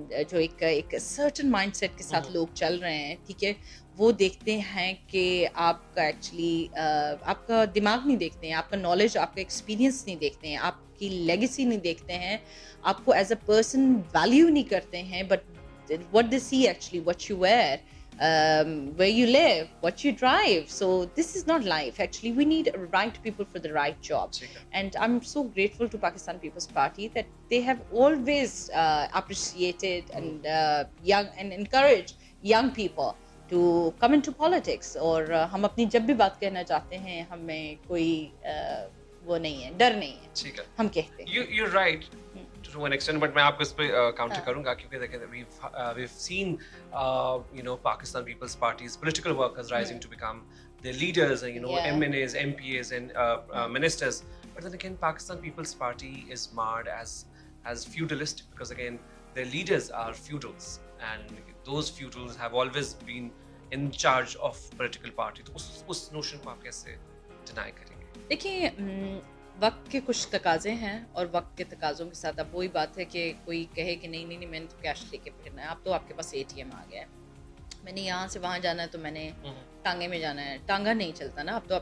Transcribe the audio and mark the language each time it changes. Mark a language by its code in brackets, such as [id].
[hi] जो एक certain mindset के साथ लोग चल रहे हैं, ठीक है, वो देखते हैं कि आपका एक्चुअली आपका दिमाग नहीं देखते हैं, आपका नॉलेज, आपका एक्सपीरियंस नहीं देखते हैं, आपकी लेगेसी नहीं देखते हैं, आपको एज अ पर्सन वैल्यू नहीं करते हैं, but [en] what they see actually, what you wear, where you live, what you drive. So this is not life. Actually, we need right people for the right job. And I'm so grateful to Pakistan People's Party that they have always appreciated and young and encouraged young people to come into politics. [hi] और हम अपनी जब भी बात कहना चाहते हैं हमें कोई वो नहीं है, डर नहीं है. ठीक है, हम कहते हैं. [en] You're right. To an extent, but [hi] मैं आपको इस पे काउंटर करूंगा क्योंकि देखें [en] we've seen Pakistan People's Party's political workers rising to become their leaders and MNAs, MPAs and ministers, but then again Pakistan People's Party is marred as feudalistic because again their leaders are feudals and those feudals have always been in charge of political party. [hi] तो उस notion को आप कैसे deny करेंगे? देखिए वक्त के कुछ तकाजे हैं और वक्त के तकाज़ों के साथ अब वही बात है कि कोई कहे कि नहीं नहीं नहीं मैंने तो कैश लेके फिरना है, अब तो आपके पास ATM आ गया है, मैंने यहाँ से वहाँ जाना है तो मैंने टांगे में जाना है, टांगा नहीं चलता ना अब तो.